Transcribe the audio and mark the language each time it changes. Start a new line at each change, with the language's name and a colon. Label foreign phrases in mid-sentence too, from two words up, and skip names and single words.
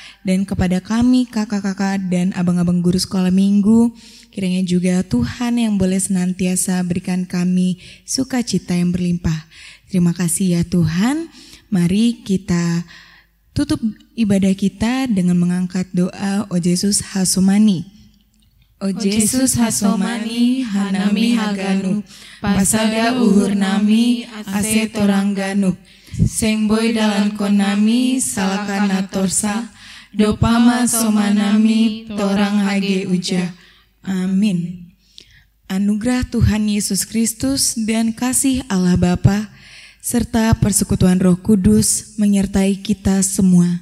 Indonesian: dan kepada kami kakak-kakak dan abang-abang guru sekolah minggu. Kiranya juga Tuhan yang boleh senantiasa berikan kami sukacita yang berlimpah. Terima kasih ya Tuhan. Mari kita tutup ibadah kita dengan mengangkat doa O Yesus Hasomani.
Batak Simalungun: O Yesus Hasomani hanami haganup, pasada uhur nami ase torangganup, seng boy dalan konami salakana torsa, dopama somanami torang hage uja.
Indonesian: Amin. Anugerah Tuhan Yesus Kristus dan kasih Allah Bapa serta persekutuan Roh Kudus menyertai kita semua.